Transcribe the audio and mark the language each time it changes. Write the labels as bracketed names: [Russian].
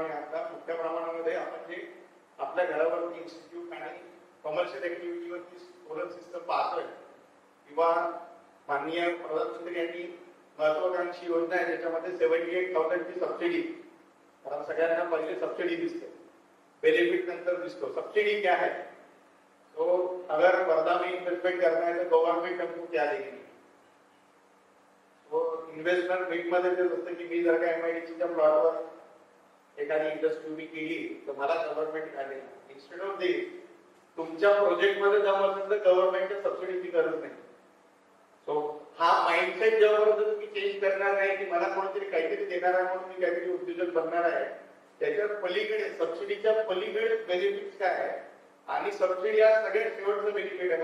[Marathi] आणि आता मोठ्या प्रमाणामध्ये आपण जे आपल्या घरावरती इन्स्टिट्यूट आणि कमर्शियल ऍक्टिव्हिटीवरती सोलर सिस्टम पाहतोय किंवा माननीय प्रधानमंत्री यांनी महत्वाकांक्षी योजना आहे ज्याच्यामध्ये 78,000 ची सबसिडी. कारण सगळ्यांना पहिले सबसिडी दिसते, बेनिफिट नंतर दिसतो. [Hindi] सबसिडी क्या है? तो अगर वर्धा में इन्वेस्टमेंट करना है तो गवर्नमेंट हमको क्या देगी? [Marathi] तो इन्व्हेस्टमेंट मीट मध्ये ते असतं की मी जर का एमआयडीसीच्या प्लॉटवर एखादी इंडस्ट्री उभी केली तर मला गव्हर्नमेंट काय देणार? इन्स्टेड ऑफ दिस तुमच्या प्रोजेक्ट मध्ये जमा असेल तर गव्हर्नमेंटच्या सबसिडीची गरज नाही. सो हा माइंडसेट जेव्हापर्यंत तुम्ही चेंज करणार नाही की मला कोणतरी काहीतरी देणार आहे म्हणून मी काहीतरी उद्योजक बनणार आहे, त्याच्या पलीकडे सबसिडीच्या पलीकडे बेनिफिट्स काय आहे आणि सबसिडी हा सगळ्यात शेवटचं बेनिफिट आहे.